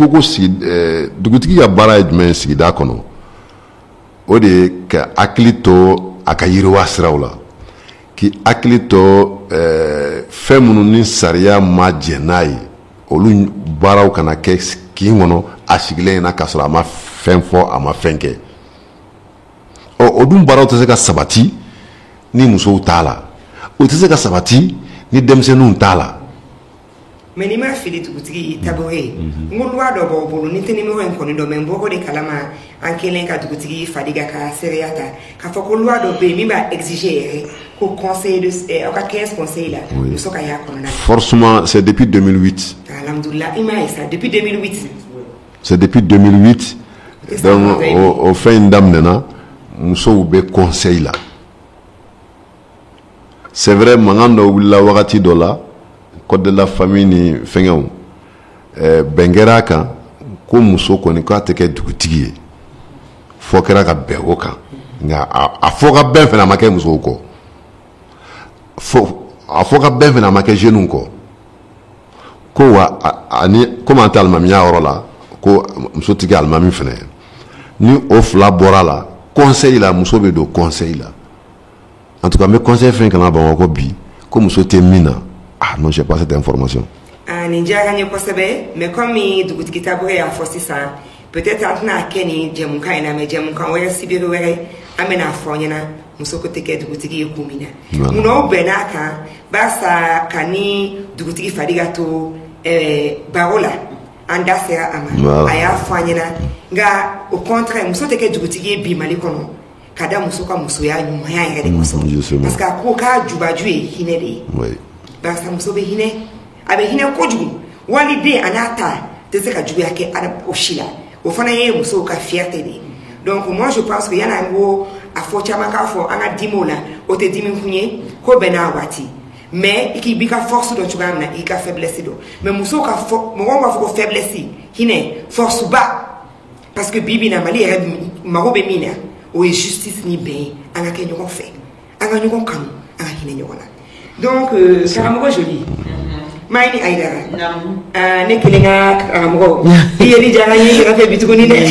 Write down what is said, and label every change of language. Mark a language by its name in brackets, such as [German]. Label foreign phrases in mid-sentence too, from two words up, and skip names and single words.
[Bambara] ko dugutigi ka baara ye jumɛn ye sigida kɔnɔ o de ye ka hakili to a ka yiriwa siraw la k'i hakili to fɛn minnu ni sariya ma jɛn n'a ye olu baaraw kana kɛ kin kɔnɔ a sigilen na k'a sɔrɔ a ma fɛn fɔ a ma fɛn kɛ o dun baaraw tɛ se ka sabati ni musow t'a la o tɛ se ka sabati ni denmisɛnninw t'a la. mais ni ma fili dugutigi Tabore n ko loi dɔ b'aw bolo ni tɛ numéro in kɔni dɔn mais n bɔko de kalama an kelen ka dugutigi Fadiga ka seereya ta k'a fɔ ko loi dɔ bɛ yen min b'a exiger yɛrɛ ko conseil de aw ka 15 conseil la muso ka y'a kɔnɔna. [French] forcément c'est depuis 2008. [Bambara] alhamdulillah i m'a ye sa depuis 2008. [French] c'est depuis 2008 donc [Bambara] o fɛn in daminɛna musow bɛ conseil la [French] c'est vrai [Bambara] mankan dɔ wulila wagati dɔ la [French] code de la famille [Bambara] ni fɛngɛw bɛn kɛra kan ko muso kɔni k'a tɛ kɛ dugutigi ye fɔ kɛra ka bɛn o kan nka a fɔ ka bɛn fana a ma kɛ musow kɔ a fɔ ka bɛn fana a ma kɛ jeunes kɔ ko wa ani komi an tɛ alimamiya yɔrɔ la ko muso tɛ kɛ alimami fana ye ni o fila bɔra la conseil la muso bɛ don conseil la [French] en tout cas [Bambara] n bɛ conseil fɛn kana Bamakɔ bi ko muso tɛ min na [French] non j'ai pas cette information. [Bambara] Nin diyara n ye kosɛbɛ [French] mais comme [Bambara] dugutigi Tabore y'a fɔ sisan peut-être an tɛna kɛ nin jɛmukan in na mais jɛmukan wɛrɛ sibiri wɛrɛ an bɛna fɔ ɲɛna muso ko tɛ kɛ dugutigi ye kun min na munna o bɛnn'a kan barisa ka ni dugutigi Fadiga to baro la an da sera a ma a y'a fɔ an ɲɛna nka [French] au contraire [Bambara] muso tɛ kɛ dugutigi ye bi Mali kɔnɔ ka da muso ka musoya ɲumanya yɛrɛ de kosɔn [French] parce que [Bambara] a ko k'a jubaju ye hinɛ de ye barisa muso bɛ hinɛ a bɛ hinɛ kojugu waliden a n'a ta tɛ se ka juguya kɛ o si la o fana ye musow ka fierté de ye [French] donc moi je pense que [Bambara] yanni an ko a fɔ caman k'a fɔ an ka dimiw la o tɛ dimi kun ye ko bɛɛ n'a waati mais i k'i b'i ka force dɔn cogoya min na i ka faiblesse dɔn mais musow ka fɔ mɔgɔw b'a fɔ ko faiblesse hinɛ force ba [French] parce que [Bambara] bi bi na Mali yɛrɛ mago bɛ min na o ye justice ni bɛn ye an ka kɛ ɲɔgɔn fɛ an ka ɲɔgɔn kanu an ka hinɛ ɲɔgɔn na donc karamɔgɔ joli maa ni Aïdara ne kelen ka karamɔgɔ i yeli diyara n ye i ka fɛ bi tuguni dɛ